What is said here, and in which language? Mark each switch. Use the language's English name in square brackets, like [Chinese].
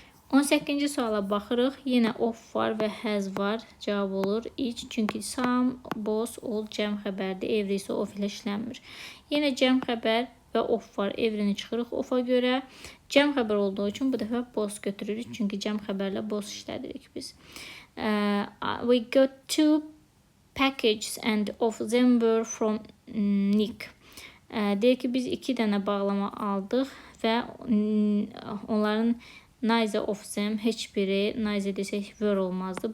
[Azerbaijani] 18-ci suala baxırıq. Yenə of var və has var. Cavab olur each. Çünki some, both, all cəm xəbərdir. Every isə of ilə işlənmir. Yenə cəm xəbər və of var. Every'ni çıxırıq of'a görə. Cəm xəbər olduğu üçün bu dəfə both götürürük. Çünki cəm xəbərlə both işlədirik biz. [English] We got 2 packages and of them were from Nick. [Azerbaijani] Deyir ki, biz 2 dənə bağlama aldıq və onların neither of them, heç biri, neither desək were olmazdı.